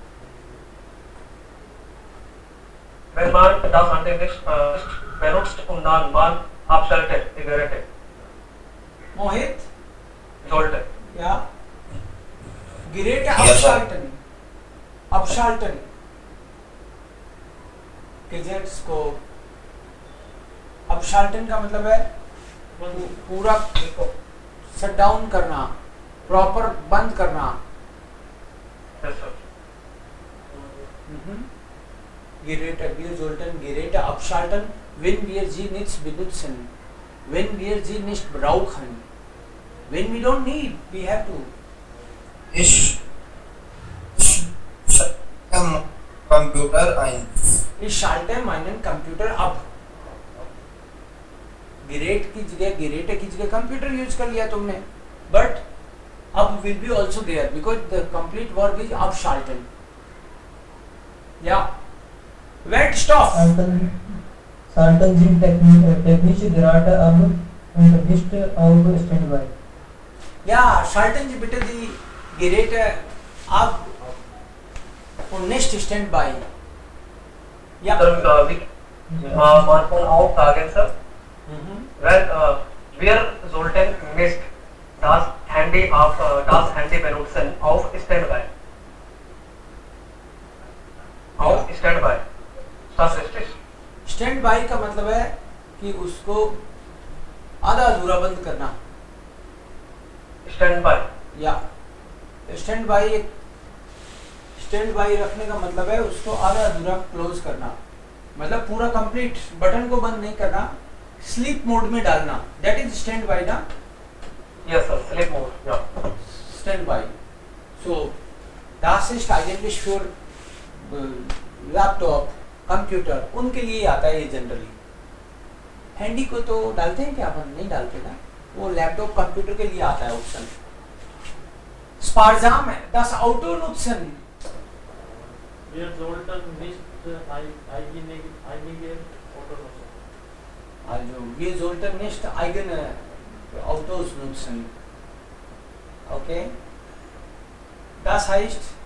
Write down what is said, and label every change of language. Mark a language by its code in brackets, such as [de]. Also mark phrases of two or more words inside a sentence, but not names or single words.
[de] Wenn man das Handy nicht benutzt und dann man abschaltet die Geräte. Mohit? Sollte. Ja. Geräte abschalten. Abschalten. [hi] गैजेट्स को abschalten का मतलब है पूरा [en] shut down [hi] करना, प्रॉपर बंद करना. [en] Yes, sir. [de] Geräte, wir sollten Geräte abschalten, wenn wir sie nicht benutzen, wenn wir sie nicht brauchen. [en] When we don't need, we have to. [de] Ich Computer ein. Ich schalte meinen Computer ab. [hi] Gerät की जगह कंप्यूटर यूज कर लिया तुमने, बट अब [en] will be also there because the complete verb is [hi] abschalten. [de] Ja. Wet stop. Schalten Sie technische Geräte ab und nicht auf Standby. Ja, schalten Sie bitte die Geräte ab und nicht Standby. Ja. Man kann auch sagen, Sir, wenn wir sollten nicht das Handy benutzen auf Standby. Auf Standby. Das richtig. [hi] Standby का मतलब है कि उसको आधा अधूरा बंद करना. Standby. या स्टैंड बाई रखने का मतलब है उसको आधा अधूरा क्लोज करना, मतलब पूरा [en] complete button [hi] को बंद नहीं करना, [en] sleep mode [hi] में डालना. [en] that is stand by ना. Yes, sir. Sleep mode. Yeah. [de] Standby. So Das ist eigentlich für [hi] लैपटॉप, कंप्यूटर, उनके लिए आता है ये जनरली। हैंडी को तो डालते हैं क्या अपन? नहीं डालते ना, वो लैपटॉप कंप्यूटर के लिए आता है ऑप्शन। स्पारजाम है, [de] das Auto nutzen। Wir sollten nicht einige Autos nutzen. Also wir sollten nicht eigene Autos nutzen। Okay? Das heißt,